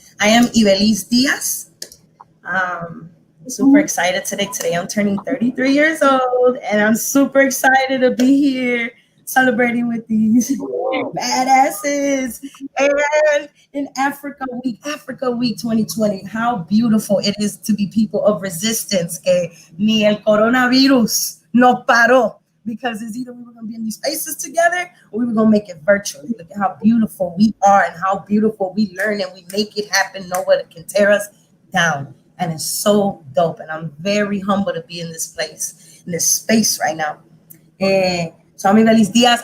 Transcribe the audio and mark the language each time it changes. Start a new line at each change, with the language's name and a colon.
English: I am Ibelis Diaz. Super excited today. Today I'm turning 33 years old, and I'm super excited to be here celebrating with these badasses. And in Africa Week 2020, how beautiful it is to be people of resistance.
Spanish: Que ni el coronavirus no paró.
English: Because it's either we were going to be in these spaces together or we were going to make it virtually. Look at how beautiful we are and how beautiful we learn and we make it happen. No one can tear us down. And it's so dope. And I'm very humble to be in this place, in this space right now. So I'm Ibelis Diaz.